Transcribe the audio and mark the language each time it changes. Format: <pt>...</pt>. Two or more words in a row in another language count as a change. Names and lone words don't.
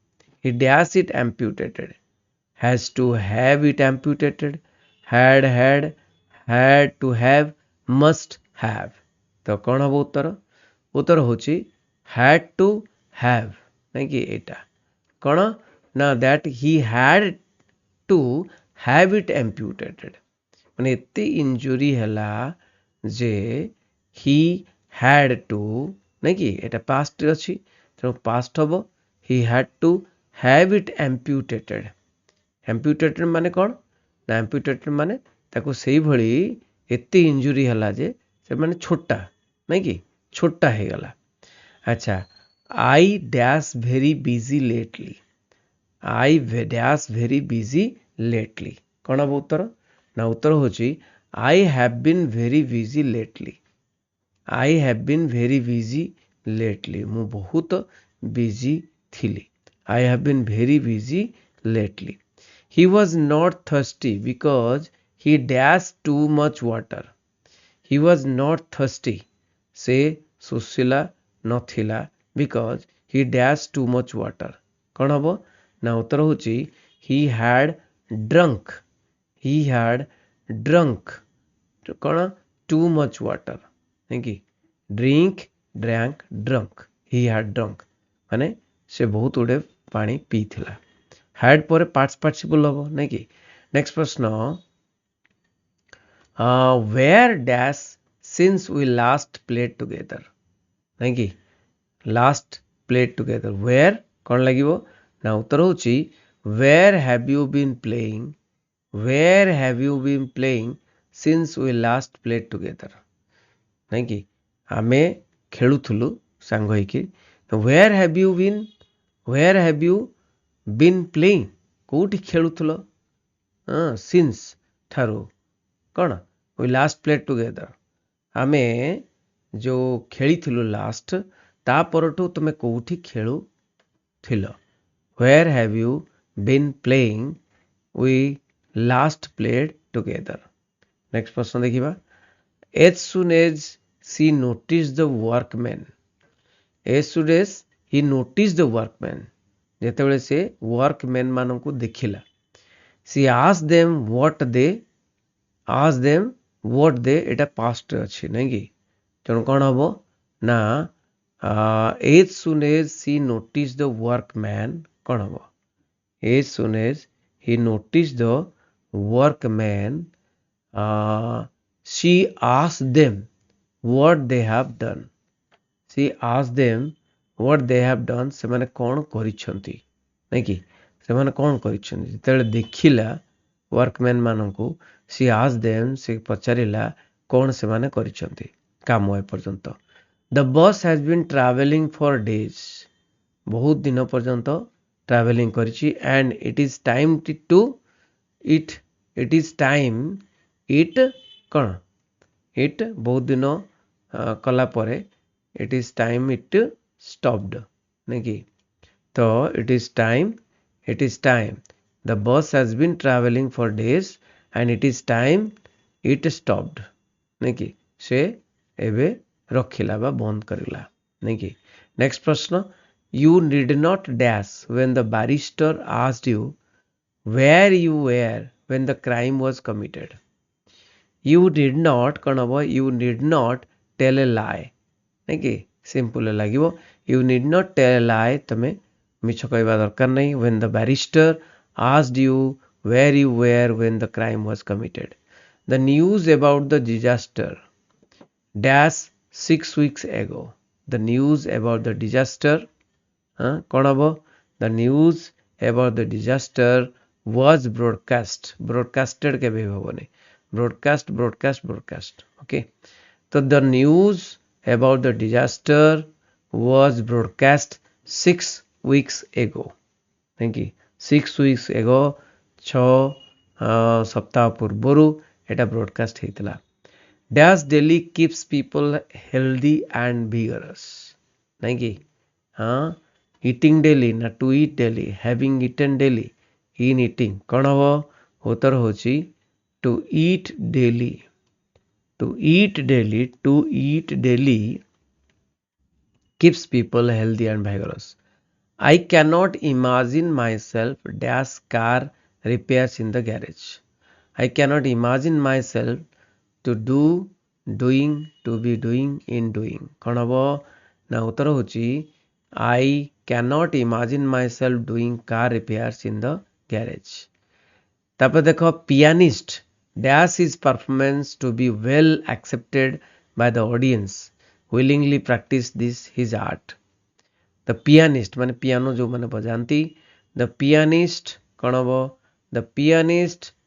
<en>has to have it amputated, had to have, must have.</en> <or>ତ କ'ଣ ହବ ଉତ୍ତର ହେଉଛି</or> <en>had to have</en> <or>ନାଇଁ କି ଏଇଟା କ'ଣ ନା</or> <en>that he had to have it amputated</en> <or>ମାନେ ଏତେ ଇଞ୍ଜୁରି ହେଲା ଯେ</or> <en>he had to</en> <or>ନାଇଁ କି ଏଇଟା ପାଷ୍ଟରେ ଅଛି ତେଣୁ ପାଷ୍ଟ ହବ</or> <en>he had to have it amputated.</en> <or>amputated ମାନେ କ'ଣ ନା amputated ମାନେ ତାକୁ ସେଇଭଳି ଏତେ ଇଞ୍ଜୁରି ହେଲା ଯେ ସେମାନେ ଛୋଟା ନାଇଁ କି ଛୋଟା ହେଇଗଲା।</or> <en>ଆଚ୍ଛା I dash very busy lately.</en> <or>କ'ଣ ହବ ଉତ୍ତର ନା ଉତ୍ତର ହେଉଛି</or> <en>I have been very busy lately. I have been very busy lately.</en> <or>ମୁଁ ବହୁତ busy ଥିଲି.</or> <en>I have been very busy lately. He was not thirsty because he dashed too much water. He was not thirsty.</en> <or>ସେ ଶୋଷିଲା ନଥିଲା</or> <en>because he dashed too much water.</en> <or>କ'ଣ ହବ ନା ଉତ୍ତର ହେଉଛି</or> <en>he had drunk. He had drunk. କ'ଣ too much water.</en> <or>ନାଇଁ କି</or> <en>drink, drank, drunk. He had drunk.</en> <or>ମାନେ ସେ ବହୁତ ଗୁଡ଼େ ପାଣି ପିଇଥିଲା.</or> <en>had ପରେ past participle</en> <or>ହବ ନାଇଁ କି ନେକ୍ସଟ ପ୍ରଶ୍ନ</or> <en>where dash since we last played together</en> <or>ନାଇଁ କି</or> <en>last played together where</en> <or>କ'ଣ ଲାଗିବ ନା ଉତ୍ତର ହେଉଛି</or> <en>where have you been playing where have you been playing since we last played together</en> <or>ନାଇଁ କି ଆମେ ଖେଳୁଥିଲୁ ସାଙ୍ଗ ହେଇକି</or> <en>where have you been playing</en> <or>କୋଉଠି ଖେଳୁଥିଲ</or> <en>since</en> <or>ଠାରୁ କ'ଣ</or> <en>we last played together</en> <or>ଆମେ ଯେଉଁ ଖେଳିଥିଲୁ ଲାଷ୍ଟ ତା ପରଠୁ ତୁମେ କୋଉଠି ଖେଳୁଥିଲ</or> <en>where have you been playing we last played together next</en> <or>ପ୍ରଶ୍ନ ଦେଖିବା</or> <en>as soon as she noticed the workman as soon as he noticed the workman</en> <or>ଯେତେବେଳେ ସେ workman ମାନଙ୍କୁ ଦେଖିଲା</or> <en>she asked them what they</en> <or>ଏଟା past ଅଛି ନାଇଁ କି ତେଣୁ କ'ଣ ହବ ନା</or> <en>as soon as she noticed the workman</en> <or>କ'ଣ ହବ</or> <en>as soon as he noticed the workman she asked them what they have done she asked them what they have done</en> <or>ସେମାନେ କ'ଣ କରିଛନ୍ତି ନାଇଁ କି ସେମାନେ କ'ଣ କରିଛନ୍ତି ଯେତେବେଳେ ଦେଖିଲା workman ମାନଙ୍କୁ</or> <en>she asked them</en> <or>ସେ ପଚାରିଲା କ'ଣ ସେମାନେ କରିଛନ୍ତି କାମ ଏପର୍ଯ୍ୟନ୍ତ</or> <en>the bus has been traveling for days</en> <or>ବହୁତ ଦିନ ପର୍ଯ୍ୟନ୍ତ</or> <en>traveling କରିଛି and it is time to it is time it କ'ଣ it</en> <or>ବହୁତ ଦିନ କଲା ପରେ</or> <en>it is time it stopped</en> <or>ନାଇଁ କି ତ</or> <en>it is time the bus has been traveling for days and it is time it stopped</en> <or>ନାଇଁ କି ସେ ଏବେ ରଖିଲା ବା ବନ୍ଦ କରିଲା ନାଇଁ କି ନେକ୍ସଟ ପ୍ରଶ୍ନ</or> <en>you need not dash when the barrister asked you where you were when the crime was committed you did not</en> <or>କ'ଣ ହବ</or> <en>you need not tell a lie</en> <or>ନାଇଁ କି ସିମ୍ପଲ ଲାଗିବ</or> <en>you need not tell a lie</en> <or>ତମେ ମିଛ କହିବା ଦରକାର ନାହିଁ</or> <en>when the barrister asked you where you were when the crime was committed the news about the disaster dash 6 weeks ago the news about the disaster</en> <or>କ'ଣ ହବ</or> <en>the news about the disaster was broadcasted</en> <or>କେବେ ହବନି</or> <en>broadcast okay so the news about the disaster was broadcast 6 weeks ago thank you 6 weeks ago</en> <or>6 ସପ୍ତାହ ପୂର୍ବରୁ ଏଟା ବ୍ରଡକାଷ୍ଟ ହେଇଥିଲା</or> <en>dash daily keeps people healthy and vigorous</en> <or>ନାଇଁ କି</or> <en>eating daily ନା to eat daily having eaten daily in eating</en> <or>କ'ଣ ହବ ଉତ୍ତର ହେଉଛି</or> <en>to eat daily keeps people healthy and vigorous I cannot imagine myself dash car repairs in the garage I cannot imagine myself to do doing to be doing in doing</en> <or>କ'ଣ ହବ ନା ଉତ୍ତର ହେଉଛି</or> <en>I cannot imagine myself doing car repairs in the garage</en> <or>ତାପରେ ଦେଖ</or> <en>pianist dash his performance to be well accepted by the audience willingly practice this his art the pianist</en> <or>ମାନେ ପିଆନୋ ଯେଉଁମାନେ ବଜାନ୍ତି</or> <en>the pianist</en> <or>କ'ଣ ହବ</or> <en>the pianist</en>